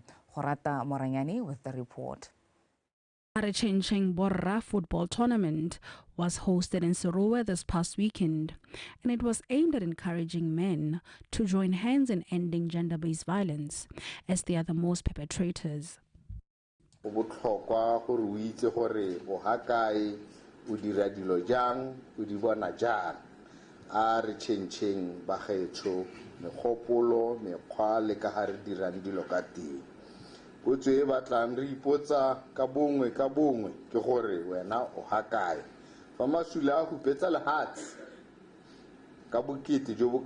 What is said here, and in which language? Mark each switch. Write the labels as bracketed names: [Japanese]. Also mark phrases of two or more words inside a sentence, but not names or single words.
[English] Horata Moranyani with the report. The Chencheng Borra football tournament was hosted in Serowe this past weekend, and it was aimed at encouraging men to join hands in ending gender-based violence, as they are the most perpetrators. [Tswana] Potso e batlang re ipotsa ka bongwe ke gore wena o hakae fa masule a hupetsa lehatshe ka bokete jo bo